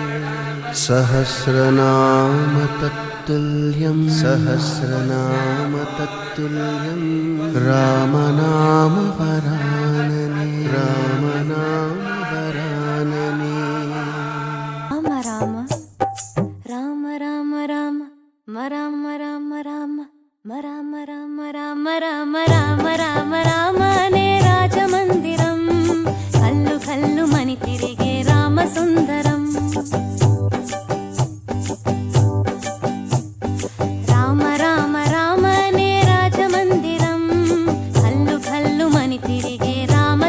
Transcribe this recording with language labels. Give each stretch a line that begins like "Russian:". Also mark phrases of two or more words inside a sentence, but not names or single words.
Sanskrit: सहस्रनाम तत्तुल्यं सहस्रनाम तत्तुल्यं रामनाम वरानने रामनाम वरानने.
Telugu: రామ రామ రామ రామ రామ రామ రామ రామ రామ రామ రామ రామ రామ రామ అనే రాజమందిరం కల్లు కల్లు మని తిరిగే రామ సుందరం రామ రామ రామ అనే రాజమందిరం కల్లు కల్లు మని తిరిగే రామ